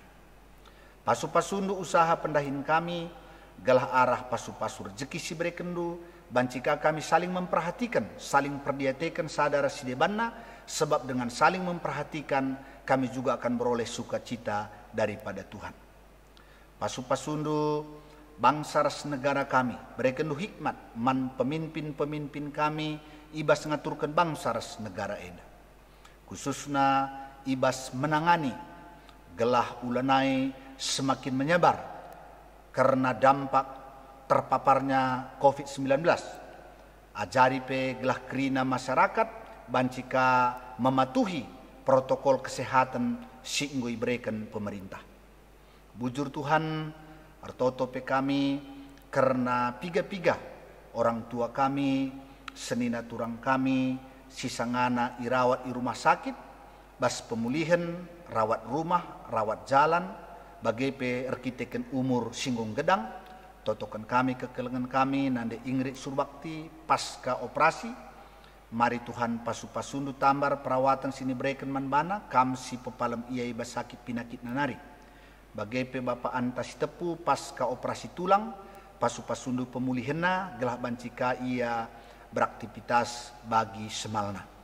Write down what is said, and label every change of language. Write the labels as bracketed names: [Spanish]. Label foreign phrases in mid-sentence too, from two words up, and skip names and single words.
[Batak Karo] Pasu-pasundu usaha pendahin kami, gelah arah pasu-pasu rezeki si berekendu, bancika kami saling memperhatikan, saling perdiatekan sadara sidebanna, [Indonesian] sebab dengan saling memperhatikan, kami juga akan beroleh sukacita daripada Tuhan. [Batak Karo] Pasu-pasundu bangsa ras negara kami, berekendu hikmat man pemimpin-pemimpin kami, ibas ngaturkan bangsa ras negara eda. [Indonesian] Khususnya ibas menangani gelah ulanai semakin menyebar karena dampak terpaparnya COVID-19. [Batak Karo] Ajari pe gelah kerina masyarakat bancika [Indonesian] mematuhi protokol kesehatan [Batak Karo] singgui berikan pemerintah. Bujur Tuhan artoto pe kami karena piga-piga orang tua kami, senina turang kami, sisangana irawat [Indonesian] di rumah sakit, [Batak Karo] bas pemulihan, [Indonesian] rawat rumah, rawat jalan, [Batak Karo] bagai pe arkiteken umur singgung gedang, totokan kami kekelengan kami, nande Ingrid Surbakti pasca operasi, mari Tuhan pasu-pasundu tambar perawatan sini berikan manbana, kam si pepalam iya ibas sakit pinakit nanari. Bagai pe Bapak antas tepu [Indonesian] pasca operasi tulang, [Batak Karo] pasu-pasundu pemulihanna, gelah bancika ia beraktivitas bagi semalna.